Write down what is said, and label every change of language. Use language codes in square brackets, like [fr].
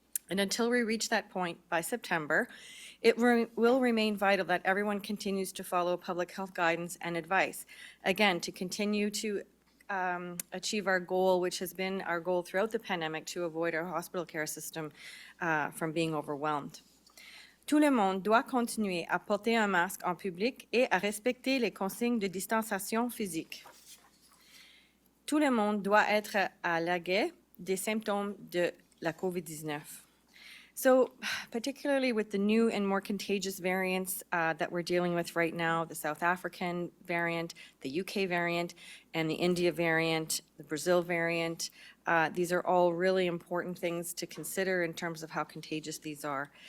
[en] And until we reach that point by September, it will remain vital that everyone continues to follow public health guidance and advice. Again, to continue to achieve our goal, which has been our goal throughout the pandemic, to avoid our hospital care system from being overwhelmed. [fr] Tout le monde doit continuer à porter un masque en public et à respecter les consignes de distanciation physique. Tout le monde doit être à l'aguet des symptômes de la COVID-19. [en] So, particularly with the new and more contagious variants that we're dealing with right now, the South African variant, the UK variant, and the India variant, the Brazil variant, these are all really important things to consider in terms of how contagious these are.